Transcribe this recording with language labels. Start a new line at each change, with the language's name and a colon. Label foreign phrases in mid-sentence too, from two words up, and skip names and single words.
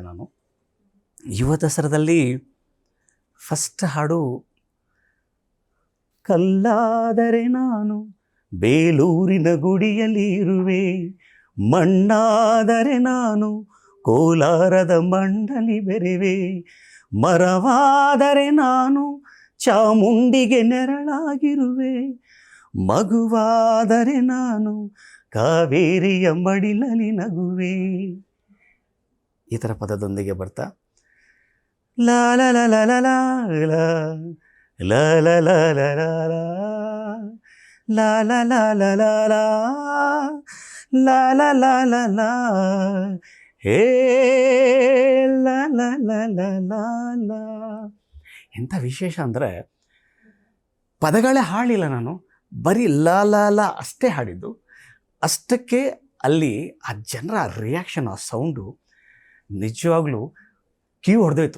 Kannada: ನಾನು ಯುವ ದಸರಾದಲ್ಲಿ ಫಸ್ಟ್ ಹಾಡು ಕಲ್ಲಾದರೆ ನಾನು ಬೇಲೂರಿನ ಗುಡಿಯಲ್ಲಿ ಇರುವೆ, ಮಣ್ಣಾದರೆ ನಾನು ಕೋಲಾರದ ಮಂಡಲಿ ಬೆರೆವೆ, ಮರವಾದರೆ ನಾನು ಚಾಮುಂಡಿಗೆ ನೆರಳಾಗಿರುವೆ, ಮಗುವಾದರೆ ನಾನು ಕಾವೇರಿಯ ಮಡಿಲಲ್ಲಿ ನಗುವೆ. ಈ ಥರ ಪದದೊಂದಿಗೆ ಬರ್ತಾ ಲಾ ಲ ಲ ಲ ಲ ಲ ಲ ಲ ಲ ಲ ಲ ಲಾ ಲ ಲ ಲ ಲ ಲಾ ಲಾ ಲ ಲ ಲ ಲಾ ಹೇ ಲ ಲ ಲ ಲ ಲಾ ಲಾ. ಎಂಥ ವಿಶೇಷ ಅಂದರೆ ಪದಗಳೇ ಹಾಡಿಲ್ಲ, ನಾನು ಬರೀ ಲಾ ಲಾ ಲಾ ಅಷ್ಟೇ ಹಾಡಿದ್ದು. ಅಷ್ಟಕ್ಕೆ ಅಲ್ಲಿ ಆ ಜನರ ರಿಯಾಕ್ಷನ್, ಆ ಸೌಂಡು ನಿಜವಾಗ್ಲೂ ಕಿವಿ ಹೊಡೆದೋಯ್ತು.